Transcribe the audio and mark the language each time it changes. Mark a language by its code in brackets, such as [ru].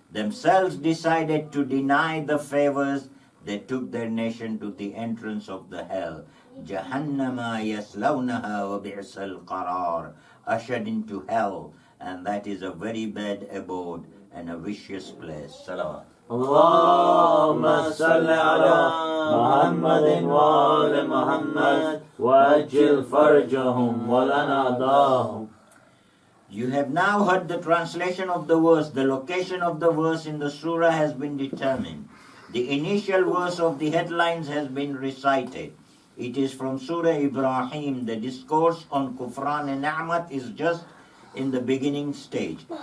[en] themselves decided to deny the favors, they took their nation to the entrance of the hell. [ar] Jahannama yaslawnaha wa bi'sal qarar. [en] Ushered into hell, and that is a very bad abode and a vicious place. [ar] Salawat. اللهم صل على محمد وآل محمد وأجل فرجهم ولنعداهم. [en] You have now heard the translation of the verse. The location of the verse in the surah has been determined. The initial verse of the headlines has been recited. It is from Surah Ibrahim. The discourse on Kufran and Ni'mat is just in the beginning stage.